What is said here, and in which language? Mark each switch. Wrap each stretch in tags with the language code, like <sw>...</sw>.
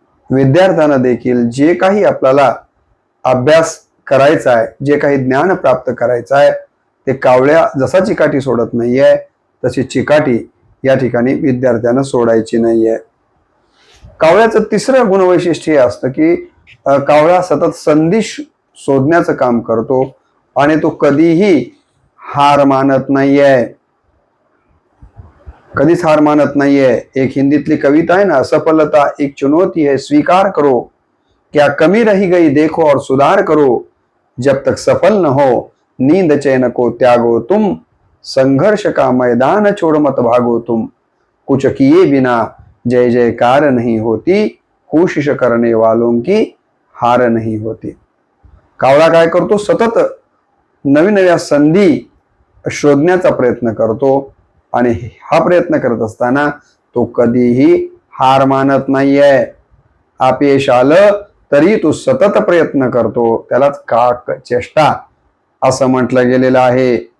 <mr>विद्यार्थ्यांना देखील जे काही आपल्याला अभ्यास करायचा आहे, जे काही ज्ञान प्राप्त करायचं आहे, ते कावळ्या जसा चिकाटी सोडत नाहीये, तशी चिकाटी या ठिकाणी विद्यार्थ्यांना सोडायची नाहीये। कावळ्याचं 3रं गुणवैशिष्ट्य हे असतं की कावळा सतत संधी शोधण्याचं काम करतो आणि तो कधीही हार मानत नाहीये, कधीच हार मानत नाहीये। एक हिंदीतली कविता आहे ना,</mr> <hi>असफलता एक चुनौती है स्वीकार करो, क्या कमी रही गई देखो और सुधार करो, जब तक सफल न हो नींद चैन को त्यागो तुम, संघर्ष का मैदान छोड़ मत भागो तुम, कुछ किए बिना जय जयकार नहीं होती, कोशिश करने वालों की हार नहीं होती।</hi> <mr>कावळा काय करतो, सतत नवीन नव्या संधी शोधण्याचा प्रयत्न करतो आणि हा प्रयत्न करत असताना तो कधीही हार मानत नाहीये। अपयश आलं तरी तो सतत प्रयत्न करतो, त्यालाच काकचेष्टा असं म्हटलं गेलेलं आहे।</mr>